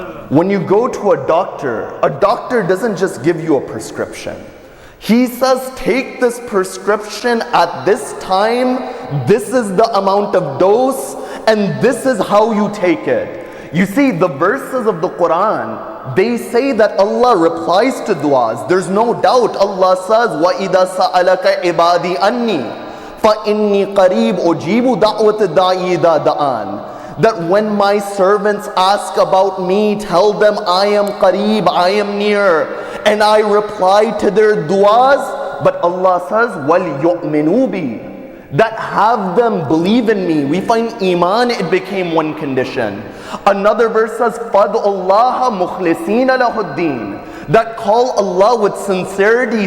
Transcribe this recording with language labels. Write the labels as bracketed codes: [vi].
[en] When you go to a doctor doesn't just give you a prescription. He says, take this prescription at this time, this is the amount of dose, and this is how you take it. You see, the verses of the Quran, they say that Allah replies to duas. There's no doubt. Allah says, [ar] وَإِذَا سَأَلَكَ عِبَادِي أَنِّي فَإِنِّي قَرِيبٌ أُجِيبُ دَعْوَةَ الدَّاعِ إِذَا دَعَانِ. [en] That when my servants ask about me, tell them I am qareeb, I am near, and I reply to their duas. But Allah says, [ar] وَلْيُؤْمِنُوا بِي, [en] that have them believe in me. We find iman, it became one condition. Another verse says, [ar] فَادْعُوا اللَّهَ مُخْلِصِينَ لَهُ الدِّينَ, [en] that call Allah with sincerity.